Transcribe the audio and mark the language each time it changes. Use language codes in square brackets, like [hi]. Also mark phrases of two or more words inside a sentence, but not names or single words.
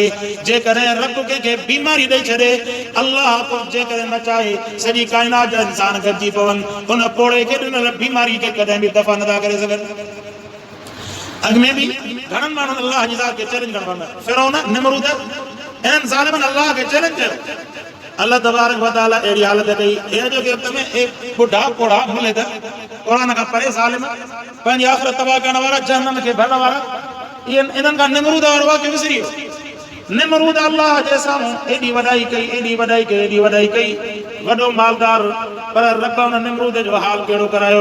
[sd] जेकॾहिं रब कंहिंखे बीमारी ॾेई छॾे, अल्लाह जेकॾहिं न चाहे सॼी काइनात जा इंसान गॾिजी पवनि, उन पोड़े खे ॾिनल बीमारी खे कॾहिं बि दफ़ा नथा करे सघनि। अॻ में बि घणनि माण्हुनि अल्लाह जी ज़ात खे चैलेंज करणु वञा, फिरौन निमरूद इन्हनि ज़ालिमनि अल्लाह खे चैलेंज कयो। अल्लाह [ar] تبارك وتعالى [sd] अहिड़ी हालत कई, हे जो कि तमें एक बुढ़ा कोड़ा भूले त कुरान खां परे ज़ालिम पंहिंजी आख़िरत तबाह करण वारा, जहन्नम खे भरण वारा, इन्हनि खां निमरूद वारो वाक़ियो विसरी वियो। निमरूद अल्लाह जे साम्हूं एॾी वॾाई कई, एॾी वॾाई कई, एॾी वॾाई कई, वॾो मालदार, पर रब उन निमरूद जो हाल कहिड़ो करायो।